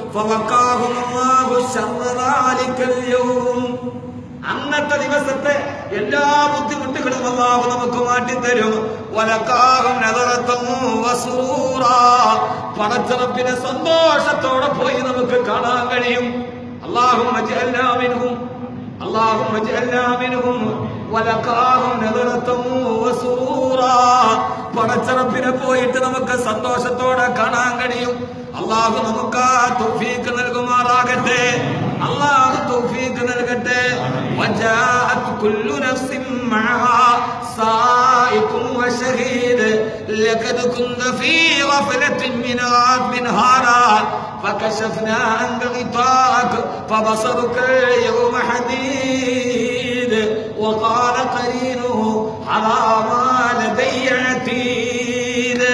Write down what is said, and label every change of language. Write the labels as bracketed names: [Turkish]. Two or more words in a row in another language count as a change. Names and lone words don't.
[Malayalam] അന്നത്തെ ദിവസത്തെ എല്ലാ ബുദ്ധിമുട്ടുകളും അല്ലാഹു നമുക്ക് മാറ്റിത്തരും. പടച്ചറപ്പിനെ സന്തോഷത്തോടെ പോയി നമുക്ക് കാണാൻ കഴിയും. [Arabic] اللهم اجعلنا منهم اللهم اجعلنا منهم ولقاهم نظرة وسرورا. [Malayalam] പടച്ചറപ്പിനെ പോയിട്ട് നമുക്ക് സന്തോഷത്തോടെ കാണാൻ കഴിയും. അല്ലാഹു നമുക്ക് തൗഫീഖ് നൽകുമാറാകട്ടെ. അല്ലാഹു തൗഫീഖ് നൽകട്ടെ. [Arabic] وجاءت كل نفس معها سائق وشهيد لقد كنت في غفلة من هذا فكشفنا عنك غطاءك فبصرك يوم حديد وقال قرينه على ما لدي عتيد.